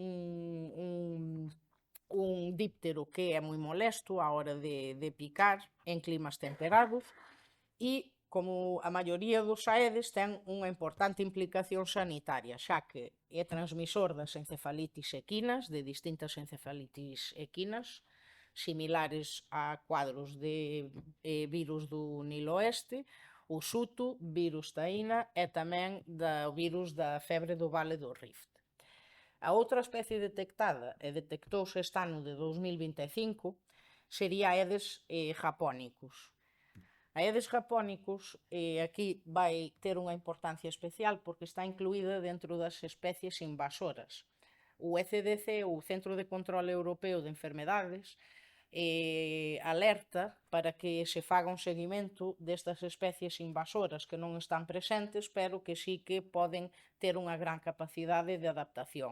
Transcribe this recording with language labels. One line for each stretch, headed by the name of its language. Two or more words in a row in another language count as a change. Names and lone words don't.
Galician: un díptero que é moi molesto á hora de picar en climas temperados, e como a maioría dos Aedes, ten unha importante implicación sanitaria, xa que é transmisor das encefalitis equinas, de distintas encefalitis equinas, similares a cuadros de virus do Nilo Oeste, o Sutu, virus taína e tamén do virus da febre do Vale do Rift. A outra especie detectada, e detectouse este ano de 2025, sería Aedes japónicos. Aedes japónicos aquí vai ter unha importancia especial porque está incluída dentro das especies invasoras. O ECDC, o Centro de Control Europeo de Enfermedades, alerta para que se faga un seguimento destas especies invasoras que non están presentes, pero que sí que poden ter unha gran capacidade de adaptación.